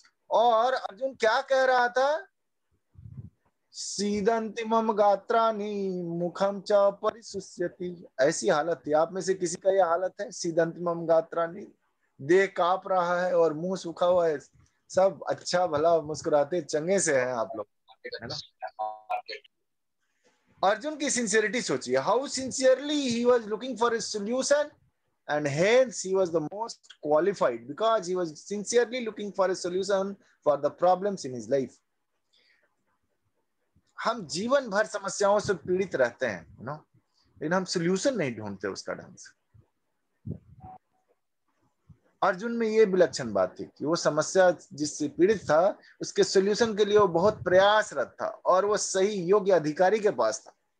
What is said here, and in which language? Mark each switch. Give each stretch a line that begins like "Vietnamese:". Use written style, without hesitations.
Hindi: और अर्जुन क्या कह रहा था?
Sanskrit: सीदंति मम गात्राणि मुखम च परिशुष्यति।
Hindi: ऐसी हालत थी। आप में से किसी का यह हालत है?
Sanskrit: सीदंति मम गात्राणि,
Hindi: देह कांप रहा है और मुंह सूखा हुआ है, सब अच्छा भला मुस्कुराते चंगे से हैं आप लोग, है ना। अर्जुन की सिंसियरिटी सोचिए,
English: How sincerely he was looking for a solution, and hence he was the most qualified because he was sincerely looking for a solution for the problems in his life.
Hindi: हम जीवन भर समस्याओं से पीड़ित रहते हैं, नो, लेकिन हम सोल्यूशन नहीं ढूंढते उसका ढंग से। अर्जुन में ये विलक्षण बात थी कि वो समस्या जिससे पीड़ित था उसके सोल्यूशन के लिए वो बहुत प्रयासरत था और वो सही योग्य अधिकारी के पास था।